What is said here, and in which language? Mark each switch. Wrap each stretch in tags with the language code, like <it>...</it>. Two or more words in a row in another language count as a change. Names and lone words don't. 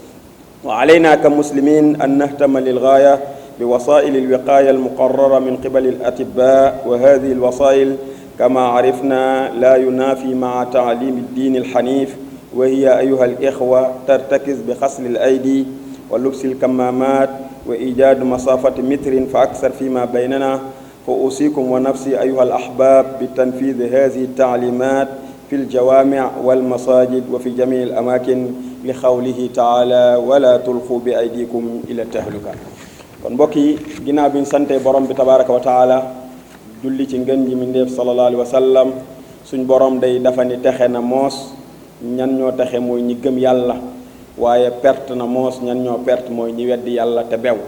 <ar>وعلينا كمسلمين أن نهتم للغاية بوسائل الوقاية المقررة من قبل الأطباء، وهذه الوسائل كما عرفنا لا ينافي مع تعليم الدين الحنيف، وهي أيها الإخوة ترتكز بغسل الأيدي ولبس الكمامات وإيجاد مسافة متر فأكثر فيما بيننا. فأوصيكم ونفسي أيها الأحباب بتنفيذ هذه التعليمات في الجوامع والمساجد وفي جميع الأماكن لقوله تعالى: ولا تلقوا بأيديكم إلى التهلكة.</ar> <wo>kon mbokk yi, ginnaaw bi ñu sante borom bi</wo> <ar>تبارك وتعالى</ar> <wo>julli ci ngën ji mindeef</wo> <ar>صلى الله عليه وسلم,</ar> <wo>suñ borom day dafa ni texe na moos ñan ñoo texe mooy ñi gëm yàlla, waaye perte na moos ñan ñoo perte mooy ñi weddi yàlla te bew.</wo>